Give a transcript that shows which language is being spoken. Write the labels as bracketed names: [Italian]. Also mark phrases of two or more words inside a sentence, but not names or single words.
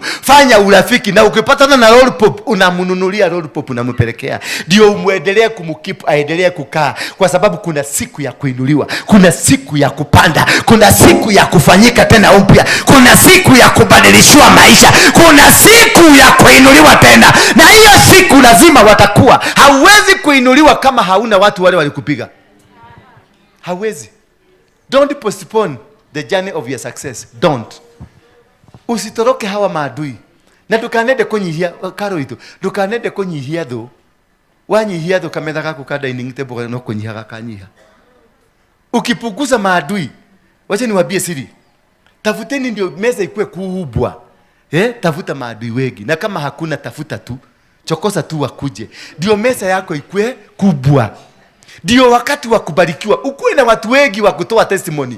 [Swahili] Fanya urafiki na ukipatana na lollipop unamununulia lollipop, unampelekea, ndio umuendelee kumkeep aendelee kukaa, kwa sababu kuna siku ya kuinuliwa, kuna siku ya kupanda, kuna siku ya kufanyika tena upya, kuna siku ya kubadilishiwa maisha, kuna siku ya kuinuliwa tena. Na hiyo siku lazima watakuwa. Hauwezi kuinuliwa kama hauna watu wale walikupiga. Hawezi. [English] Don't postpone the journey of your success. Don't. [Swahili] Usitoroke hawa maadui. [Kikuyu] Na tukanende kunyihia karo itu. Tukanende kunyihia tho. Wanyihia tho kametha gaku ka [English] dining table [Kikuyu] no kunyiha gakanyiha. [Swahili] Ukipunguza maadui, wacha niwaambie siri. Tafuteni ndio meza ikue kubwa. Tafuta maadui wengi. Na kama hakuna, tafuta tu. Chokosa tu wakuje. Ndio meza yako ikue kubwa. Ndio wakati wa kubarikiwa ukuwe na watu wengi wa kutoa testimony.